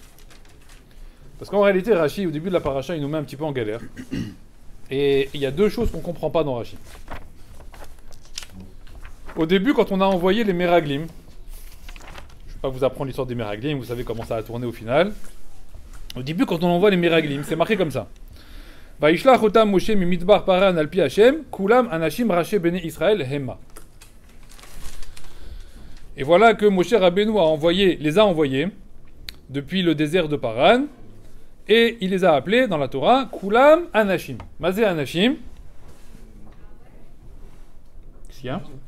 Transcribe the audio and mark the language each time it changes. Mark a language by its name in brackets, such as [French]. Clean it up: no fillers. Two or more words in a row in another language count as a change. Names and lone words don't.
[French] Parce qu'en réalité, Rashi, au début de la paracha, il nous met un petit peu en galère. Et il y a 2 choses qu'on ne comprend pas dans Rashi. Au début, quand on a envoyé les Meraglim, je ne vais pas vous apprendre l'histoire des Meraglim, vous savez comment ça a tourné au final. Au début, quand on envoie les Meraglim, c'est marqué comme ça. [Hebrew] וישלח אתם משה ממדבר פארן על פי השם, כלם אנשים ראשי בני ישראל המה. [French] Et voilà que Moshe Rabbeinu les a envoyés depuis le désert de Paran. Et il les a appelés dans la Torah [Hebrew] כלם אנשים. מה זה אנשים. [French] Qu'est-ce qu'il y a?